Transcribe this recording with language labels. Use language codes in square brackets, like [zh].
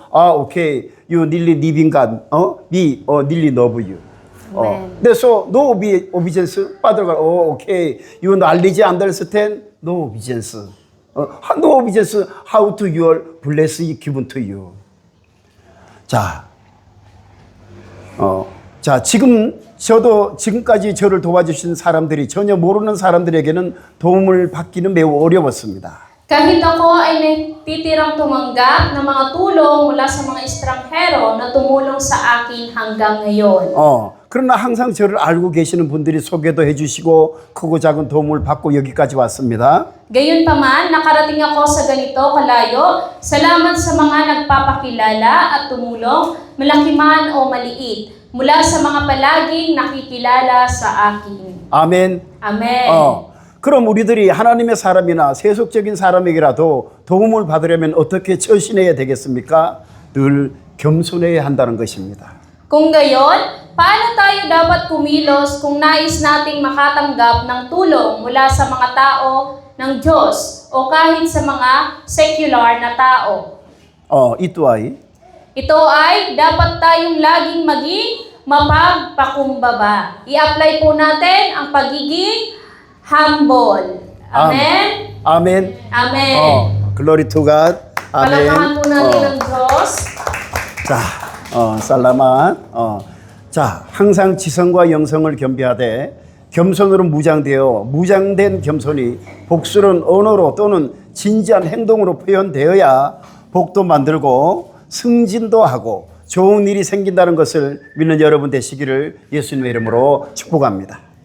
[en] Okay. You really living God. Me, really love you. So no obedience. Father God, okay. You knowledge understand. No obedience. No obedience. How to your blessing given to you. 자, [ko] 자, 지금까지 저를 도와주신 사람들이 전혀 모르는 사람들에게는 도움을 받기는 매우 어려웠습니다. [tl] Kahit ako ay natitirang tumanggap ng mga tulong mula sa mga estranghero na tumulong sa akin hanggang ngayon. [ko] 그러나 항상 저를 알고 계시는 분들이 소개도 해주시고 크고 작은 도움을 받고 여기까지 왔습니다. [tl] Gayunpaman, nakarating ako sa ganito kalayo. Salamat sa mga nagpapakilala at tumulong, malaki man o maliit, mula sa mga palaging nakikilala sa akin. [ko] 아멘. [en] Amen. [ko] 그럼 우리들이 하나님의 사람이나 세속적인 사람에게라도 도움을 받으려면 어떻게 처신해야 되겠습니까? 늘 겸손해야 한다는 것입니다. [tl] Kung gayon, paano tayo dapat kumilos kung nais nating makatanggap ng tulong mula sa mga tao ng Diyos o kahit sa mga secular na tao? [ko] 이 또한 [tl] Ito ay dapat tayong laging maging mapagpakumbaba. I-apply po natin ang pagiging humble. Amen? [ko] 아멘. [en] Amen. 글로리 투 갓. [tl] Palakpakan po natin ang Diyos. [ko] 자, 살라만. 자, 항상 지성과 영성을 겸비하되 겸손으로 무장된 겸손이 복스러운 언어로 또는 진지한 행동으로 표현되어야 복도 만들고 승진도 하고 좋은 일이 생긴다는 것을 믿는 여러분 되시기를 예수님의 이름으로 축복합니다.